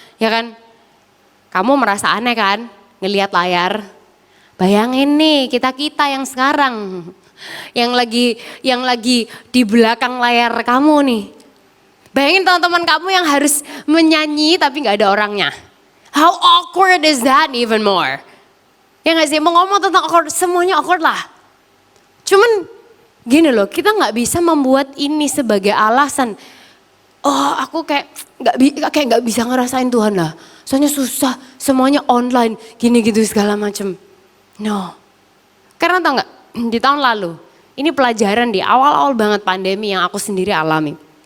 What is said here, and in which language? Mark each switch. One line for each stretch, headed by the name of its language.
Indonesian: Ya kan? Kamu merasa aneh kan? Ngelihat layar. Bayangin nih kita yang sekarang. Yang lagi di belakang layar kamu nih. Bayangin teman-teman kamu yang harus menyanyi tapi nggak ada orangnya.
English: How awkward is that even more?
Indonesian: Ya nggak sih, mau ngomong tentang awkward, semuanya awkward lah. Cuman gini loh, kita nggak bisa membuat ini sebagai alasan. Oh aku kayak nggak bisa ngerasain Tuhan lah. Soalnya susah, semuanya online, gini gitu segala macem. No, karena tau nggak, di tahun lalu, ini pelajaran di awal-awal banget pandemi yang aku sendiri alami.